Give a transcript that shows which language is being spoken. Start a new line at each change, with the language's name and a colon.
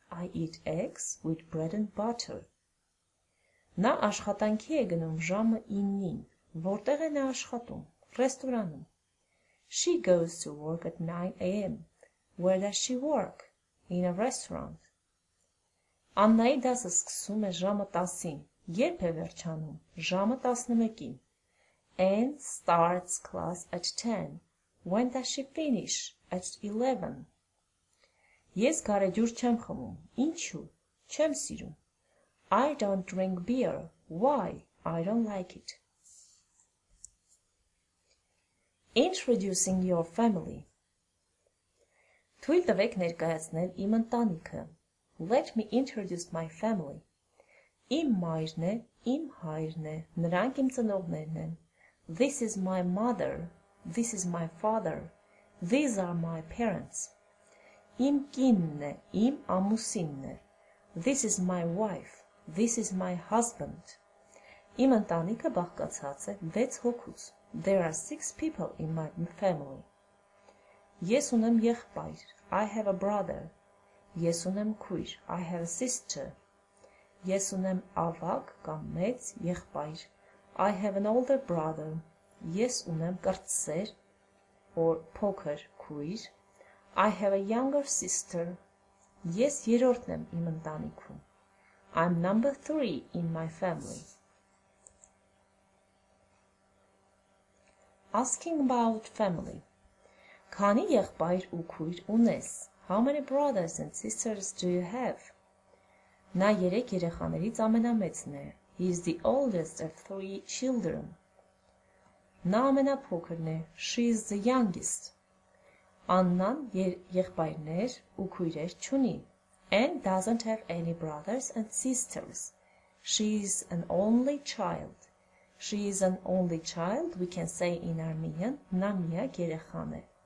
English: I eat eggs with bread and butter.
Armenian: Նա աշխատանքի է գնում ժամը 9-ին. Որտեղ է նա աշխատում? Ռեստորանում.
English: She goes to work at 9 a.m. Where does she work? In a restaurant.
Armenian: Աննայի դասը սկսում է ժամը 10-ին. Երբ է վերջանում? Ժամը 11-ին.
English: Ann starts class at 10. When does she finish? At 11.
Armenian: Ես գարեջուր չեմ խմում. Ինչու? Չեմ սիրում.
English: I don't drink beer. Why? I don't like it. Introducing your family.
Armenian: Թույլ տվեք ներկայացնել իմ ընտանիքը.
English: Let me introduce my family.
Armenian: Իմ մայրն է, իմ հայրն է, նրանք իմ ծնողներն են.
English: This is my mother. This is my father. These are my parents.
Armenian: Իմ կինն է, իմ ամուսինն է.
English: This is my wife. This is my husband.
Armenian: Իմ ընտանիքը բաղկացած է 6 հոգուց.
English: There are 6 people in my family.
Armenian: Ես ունեմ եղբայր.
English: I have a brother.
Armenian: Ես ունեմ քույր.
English: I have a sister.
Armenian: Ես ունեմ ավագ կամ մեծ եղբայր.
English: I have an older brother.
Armenian: Ես ունեմ կրտսեր
English: or
Armenian: փոքր քույր.
English: I have a younger sister.
Armenian: Ես երրորդն եմ իմ ընտանիքում.
English: I'm number 3 in my family. Asking about family.
Armenian: Քանի եղբայր ու քույր ունես?
English: How many brothers and sisters do you have?
Armenian: Նա 3 երեխաներից ամենամեծն է.
English: He is the oldest of 3 children.
Armenian: Նա ամենափոքրն է.
English: She is the youngest.
Armenian: Աննան եղբայրներ ու քույրեր չունի.
English: Anne doesn't have any brothers and sisters. She is an only child. She is an only child, we can say in Armenian,
Armenian: նա միակ երեխան է.